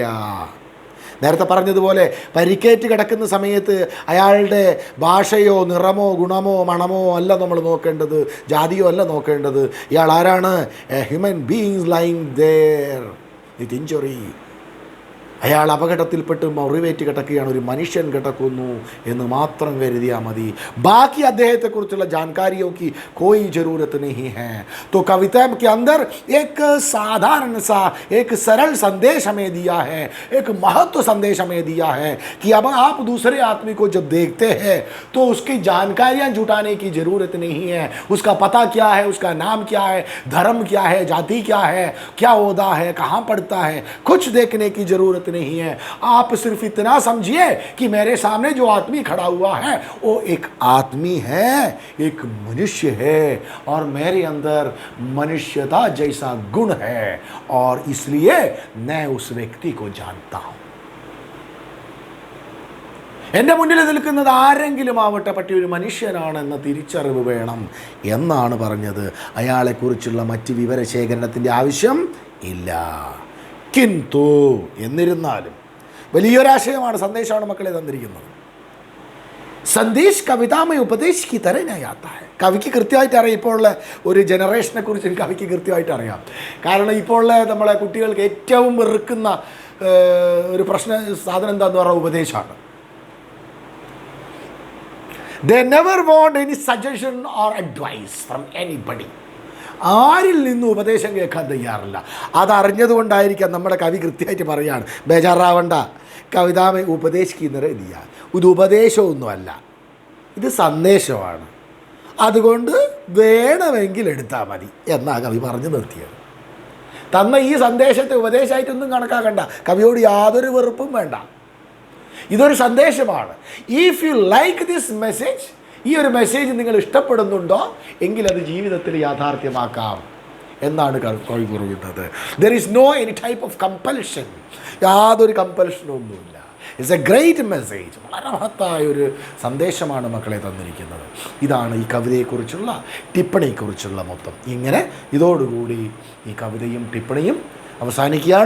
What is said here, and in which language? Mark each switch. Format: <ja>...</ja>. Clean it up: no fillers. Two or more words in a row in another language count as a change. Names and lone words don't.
<ml>നേരത്തെ പറഞ്ഞതുപോലെ പരിക്കേറ്റ് കിടക്കുന്ന സമയത്ത് അയാളുടെ ഭാഷയോ നിറമോ ഗുണമോ മണമോ അല്ല നമ്മൾ നോക്കേണ്ടത്, ജാതിയോ അല്ല നോക്കേണ്ടത്. ഇയാൾ ആരാണ്?</ml> <en>a human beings lying there with injury.</en> <ml>അയാൾ അപകടത്തിൽപ്പെട്ട് മുറിവേറ്റ് കിടക്കുകയാണ്, ഒരു മനുഷ്യൻ കിടക്കുന്നു എന്ന് മാത്രം കരുതിയാൽ മതി. ബാക്കി അദ്ദേഹത്തെക്കുറിച്ചുള്ള</ml> <hi>जानकारियों की कोई ज़रूरत नहीं है. तो कविता के अंदर एक साधारण सा एक सरल संदेश हमें दिया है, एक महत्व संदेश हमें दिया है कि अब आप दूसरे आदमी को जब देखते हैं तो उसकी जानकारियाँ जुटाने की ज़रूरत नहीं है. उसका पता क्या है, उसका नाम क्या है, धर्म क्या है, जाति क्या है, क्या ओहदा है, कहाँ पढ़ता है, कुछ देखने की ज़रूरत नहीं है. आप सिर्फ इतना समझिए कि मेरे सामने जो आदमी खड़ा हुआ है वो एक आदमी है, एक मनुष्य है, और मेरे अंदर मनुष्यता जैसा गुण है, और इसलिए मैं उस व्यक्ति को जानता हूं.</hi> <ml>എൻ്റെ മുന്നിൽ നിൽക്കുന്നത് ആരെങ്കിലും ആവട്ടെ, പക്ഷേ ഒരു മനുഷ്യനാണെന്ന തിരിച്ചറിവ് വേണം എന്നാണ് പറഞ്ഞത്. അയാളെക്കുറിച്ചുള്ള മറ്റ് വിവരശേഖരണത്തിൻ്റെ ആവശ്യം ഇല്ല. കിന്തു, എന്നിരുന്നാലും വലിയൊരാശയമാണ്, സന്ദേശമാണ് മക്കളെ തന്നിരിക്കുന്നത്.</ml> <hi>संदेश कवितामय उपदेश की तरह नहीं आता है.</hi> <ml>കവിക്ക് കൃത്യമായിട്ട് അറിയാം, ഇപ്പോൾ ഉള്ള ഒരു ജനറേഷനെ കുറിച്ച് കവിക്ക് കൃത്യമായിട്ട് അറിയാം. കാരണം ഇപ്പോൾ ഉള്ള നമ്മളെ കുട്ടികൾക്ക് ഏറ്റവും വെറുക്കുന്ന ഒരു സാധനം എന്താന്ന് പറഞ്ഞാൽ ഉപദേശമാണ്.</ml> <en>They never want any suggestion or advice from anybody.</en> <ml>ആരിൽ നിന്നും ഉപദേശം കേൾക്കാൻ തയ്യാറില്ല. അതറിഞ്ഞതുകൊണ്ടായിരിക്കാം നമ്മുടെ കവി കൃത്യമായിട്ട് പറയുകയാണ്, ബേജാറാവണ്ട, കവിതാമെ ഉപദേശിക്കുന്നത് ഇല്ല, ഇത് ഉപദേശമൊന്നുമല്ല, ഇത് സന്ദേശമാണ്, അതുകൊണ്ട് വേണമെങ്കിൽ എടുത്താൽ മതി എന്നാണ് കവി പറഞ്ഞു നിർത്തിയത്. തന്ന ഈ സന്ദേശത്തെ ഉപദേശമായിട്ടൊന്നും കണക്കാക്കണ്ട, കവിയോട് യാതൊരു വെറുപ്പും വേണ്ട. ഇതൊരു സന്ദേശമാണ്.</ml> <en>if you like this message,</en> <ml>ഈ ഒരു മെസ്സേജ് നിങ്ങൾ ഇഷ്ടപ്പെടുന്നുണ്ടോ എങ്കിൽ അത് ജീവിതത്തിൽ യാഥാർത്ഥ്യമാക്കാം എന്നാണ് കവി പറയുന്നത്.</ml> <en>there is no any type of compulsion,</en> <ml>യാതൊരു കമ്പൽഷനും ഒന്നുമില്ല.</ml> <en>it's a great message,</en> <ml>വളരെ മഹത്തായൊരു സന്ദേശമാണ് മക്കളെ തന്നിരിക്കുന്നത്. ഇതാണ് ഈ കവിതയെക്കുറിച്ചുള്ള ടിപ്പണിയെക്കുറിച്ചുള്ള മൊത്തം. ഇങ്ങനെ ഇതോടുകൂടി ഈ കവിതയും ടിപ്പണിയും അവസാനിക്കുകയാണ്.</ml>